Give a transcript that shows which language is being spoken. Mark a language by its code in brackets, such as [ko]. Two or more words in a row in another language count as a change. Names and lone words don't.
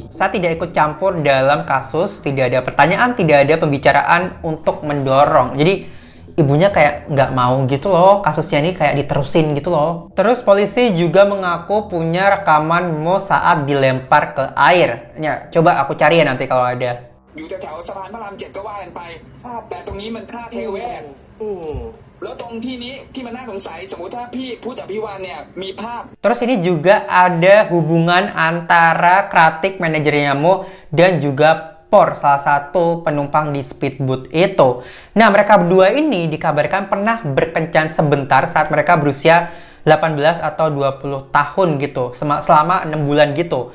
[id] Saya tidak ikut campur dalam kasus, tidak ada pertanyaan, tidak ada pembicaraan untuk mendorong. Jadi ibunya kayak nggak mau gitu loh, kasusnya ini kayak diterusin gitu loh. Terus polisi juga mengaku punya rekaman Mo saat dilempar ke air. Ya, coba aku cari ya nanti kalau ada. [th] อยู่แถวๆสะพานพระราม 7ก็ว่ากันไปแต่ตรงนี้มันท่าเทเวศแล้วตรงที่นี้ที่มันน่าสงสัยสมมุติถ้าพี่พุทธอภิวาลเนี่ยมีภาพ [id] Terus ini juga ada hubungan antara Kratik manajernya Mo dan juga Por, salah satu penumpang di speedboat itu. Nah, mereka berdua ini dikabarkan pernah berkencan sebentar saat mereka berusia 18 atau 20 tahun gitu, selama 6 bulan gitu.